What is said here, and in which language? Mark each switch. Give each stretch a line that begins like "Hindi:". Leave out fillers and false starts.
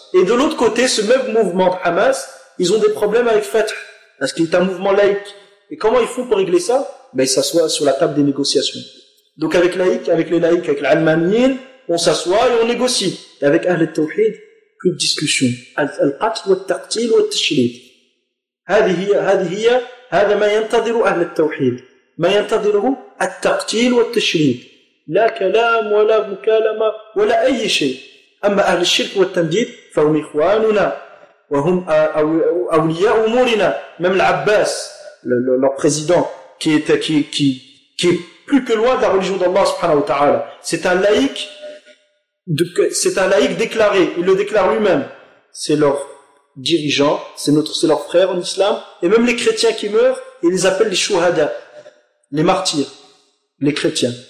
French: Et de l'autre côté, ce même mouvement de Hamas, ils ont des problèmes avec Fatah, parce qu'il est un mouvement laïque. Et comment ils font pour régler ça? Ben, ils s'assoient sur la table des négociations. Donc avec les laïcs, avec l'almaniyin, on s'assoit et on négocie. Et avec Ahl al-Tawhid, plus de discussion.
Arabic: Al-Qatl wa al-Taqtil wa al-Tashrid. هذا ما ينتظر أهل التوحيد. ما ينتظره التقتيل والتشريد. لا كلام ولا مكالمة ولا أي شيء. أما أهل الشرك والتمديد فهم إخواننا وهم أولياء أمورنا.
French: même العباس le président qui est plus que loin de la religion d'Allah سبحانه وتعالى. c'est un laïc déclaré. il le déclare lui-même. c'est leur dirigeants, c'est leurs frères en islam, et même les chrétiens qui meurent, ils les appellent les shuhada, les martyrs, les chrétiens.